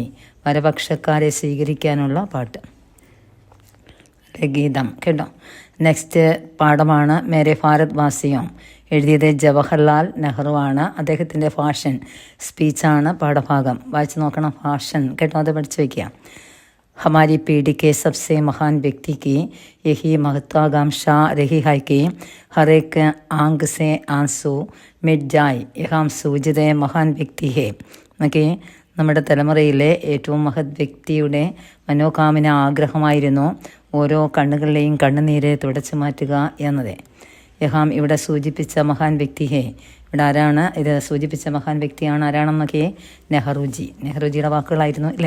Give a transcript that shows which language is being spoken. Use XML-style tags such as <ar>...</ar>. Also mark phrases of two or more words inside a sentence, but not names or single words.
<ml>വരപക്ഷക്കാരെ സ്വീകരിക്കാനുള്ള പാട്ട്, ഗീതം കേട്ടോ. നെക്സ്റ്റ് പാഠമാണ് മേരെ ഭാരത് വാസിയോ. എഴുതിയത് ജവഹർലാൽ നെഹ്റു ആണ്. അദ്ദേഹത്തിൻ്റെ ഭാഷൻ സ്പീച്ചാണ് പാഠഭാഗം. വായിച്ച് നോക്കണം, ഭാഷൻ കേട്ടോ, അത് പഠിച്ചു വയ്ക്കുക.</ml> <hi>हमारी पीढ़ी के सबसे महान व्यक्ति की यही महत्वाकांक्षा रही है कि हर एक आंख से आंसू मिट जाए. यह हम सूझते महान व्यक्ति है.</hi> <ml>ഓക്കെ, നമ്മുടെ തലമുറയിലെ ഏറ്റവും മഹത് വ്യക്തിയുടെ മനോകാമന ആഗ്രഹമായിരുന്നു ഓരോ കണ്ണുകളിലെയും കണ്ണുനീരെ തുടച്ചു മാറ്റുക എന്നത്. യഹാം ഇവിടെ സൂചിപ്പിച്ച മഹാൻ വ്യക്തി ഹേ. ഇവിടെ ആരാണ് ഇത് സൂചിപ്പിച്ച മഹാൻ വ്യക്തിയാണ്? ആരാണെന്നൊക്കെ? നെഹ്റുജി. നെഹ്റുജിയുടെ വാക്കുകളായിരുന്നു അല്ലേ.</ml>